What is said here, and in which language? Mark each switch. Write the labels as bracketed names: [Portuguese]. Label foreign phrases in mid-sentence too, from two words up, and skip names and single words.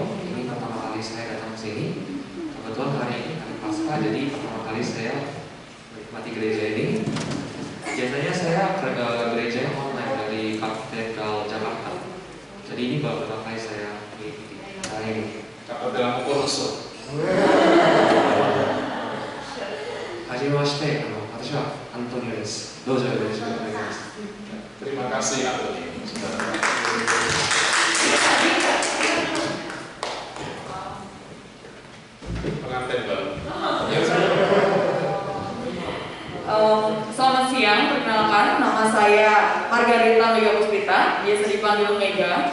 [Indonesian] Ini pertama kali saya datang ke sini. Kebetulan hari ini hari Paskah, jadi pertama kali saya menikmati gereja ini. Biasanya saya ke gereja online dari Katedral Jakarta. Jadi ini baru pertama kali saya mengikuti hari ini. Katedral Kuroso. [Japanese] Hajimashite, 私はアントニオです。どうぞよろしくお願いします。 [Indonesian] Terima kasih Antonio. Pengantin baru. Selamat siang, perkenalkan nama saya Margarita Mega Puspita, biasa dipanggil Mega.